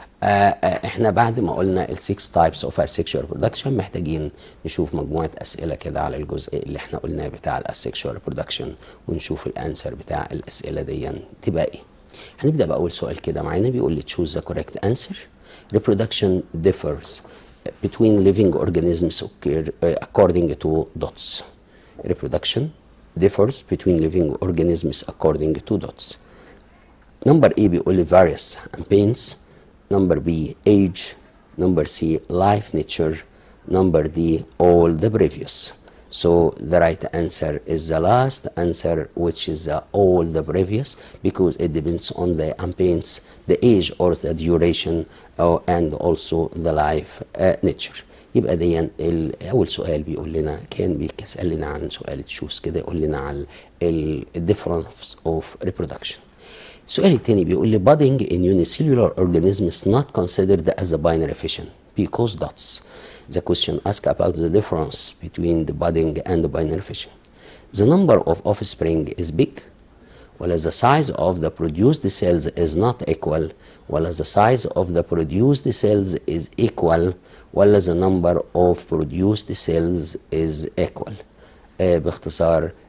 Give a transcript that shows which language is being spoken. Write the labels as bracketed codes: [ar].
[ar] احنا بعد ما قلنا ال [en] 6 types of asexual reproduction [ar] محتاجين نشوف مجموعة أسئلة كده على الجزء اللي احنا قلناه بتاع ال asexual reproduction ونشوف الانسر بتاع الأسئلة دي تبقى ايه. هنبدأ بأول سؤال كده معانا بيقول لي [en] choose the correct answer. Reproduction differs between living organisms according to dots. Reproduction differs between living organisms according to dots. Number A [ar] بيقول لي [en] various campaigns. Number B, age. Number C, life nature. Number D, all the previous. So the right answer is the last answer, which is all the previous, because it depends on the campaigns, the age or the duration, and also the life nature. [ar] يبقى دي أول سؤال بيقول لنا كان بيسأل لنا عن سؤال تشوز كده يقول لنا عن ال difference of reproduction. السؤال الثاني بيقول لي [en] budding in unicellular organisms not considered as a binary fission because dots. The question asks about the difference between the budding and the binary fission. The number of offspring is big, ولا the size of the produced cells is not equal, ولا the size of the produced cells is equal, ولا the number of produced cells is equal. باختصار